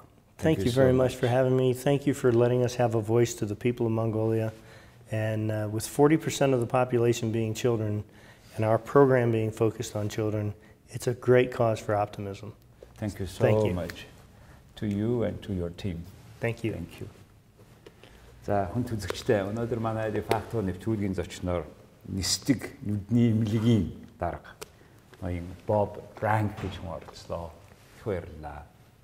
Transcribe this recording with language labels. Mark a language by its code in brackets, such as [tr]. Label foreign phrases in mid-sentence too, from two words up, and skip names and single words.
[en] Thank you very much for having me. Thank you for letting us have a voice to the people of Mongolia. And with 40% of the population being children and our program being focused on children, it's a great cause for optimism. Thank you so much to you and to your team. Thank you. Thank you. [mn] За хүн үзэгчтэй өнөөдөр манай Defacto нэвтрүүлгийн зочноор Нисдэг нүдний эмнэлекийн дарга ноён Bob Ranck гэж хүн оролцлоо. Их баярлалаа.